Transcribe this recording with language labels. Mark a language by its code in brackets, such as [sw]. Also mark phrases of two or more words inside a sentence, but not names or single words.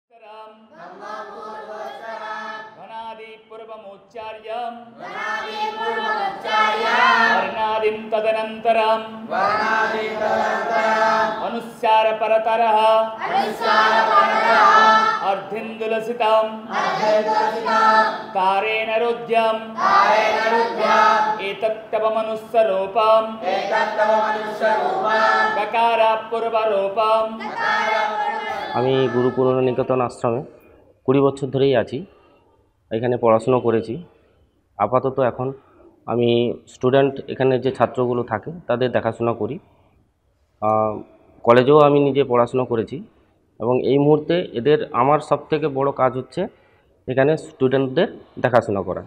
[sa] घनादि पूर्वमुच्चार्यं वर्णादिं तदनन्तरं अनुस्सार परतरः अर्धिन्दुलसितं तारेण रुध्यं एतत्तवमनुस्सरूपं गकार पूर्वरूपं। [bn] আমি গুরু পুরনিকেতন আশ্রমে 20 বছর ধরেই আছি, এখানে পড়াশুনো করেছি। আপাতত এখন আমি স্টুডেন্ট, এখানে যে ছাত্রগুলো থাকে তাদের দেখাশোনা করি। কলেজেও আমি নিজে পড়াশুনো করেছি এবং এই মুহূর্তে আমার সবথেকে বড় কাজ হচ্ছে এখানে স্টুডেন্টদের দেখাশোনা করা।